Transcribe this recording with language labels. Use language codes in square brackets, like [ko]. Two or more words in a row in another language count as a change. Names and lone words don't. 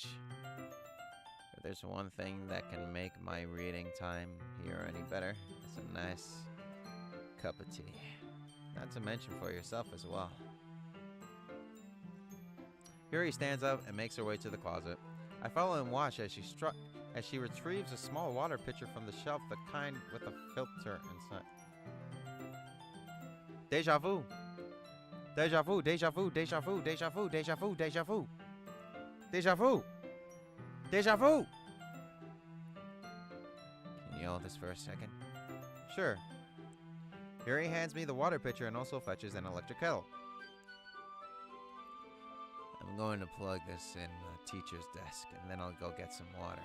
[en] If there's one thing that can make my reading time here any better, it's a nice cup of tea. Not to mention for yourself as well. Yuri stands up and makes her way to the closet. I follow and watch as she retrieves a small water pitcher from the shelf, the kind with a filter inside. Deja vu. Deja vu, deja vu, deja vu, deja vu, deja vu, deja vu. Deja vu. Deja vu. Can you hold this for a second? Sure. Yuri hands me the water pitcher and also fetches an electric kettle. I'm going to plug this in the teacher's desk, and then I'll go get some water.